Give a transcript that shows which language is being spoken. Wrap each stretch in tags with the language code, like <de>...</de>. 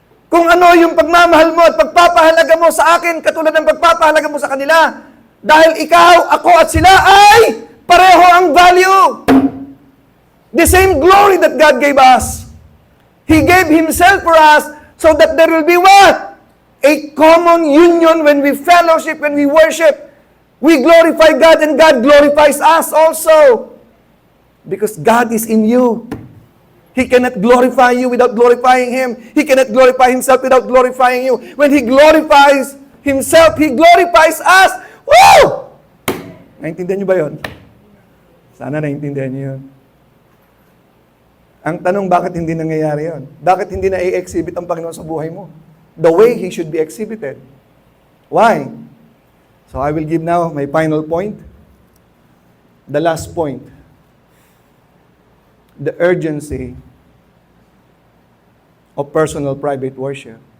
<tl>Kung ano yung pagmamahal mo at pagpapahalaga mo sa akin, katulad ng pagpapahalaga mo sa kanila. Dahil ikaw, ako at sila ay pareho ang value.</tl> <en>The same glory that God gave us. He gave Himself for us so that there will be what? A common union when we fellowship, when we worship. We glorify God and God glorifies us also. Because God is in you. He cannot glorify you without glorifying Him. He cannot glorify Himself without glorifying you. When He glorifies Himself, He glorifies us.</en> <tl>Woo! Naintindihan niyo ba yun? Sana naintindihan niyo yun. Ang tanong, bakit hindi nangyayari yun? Bakit hindi na i-exhibit ang Panginoon sa buhay mo?</tl> <en>The way He should be exhibited. Why? So I will give now my final point. The last point. The urgency of personal private worship.</en>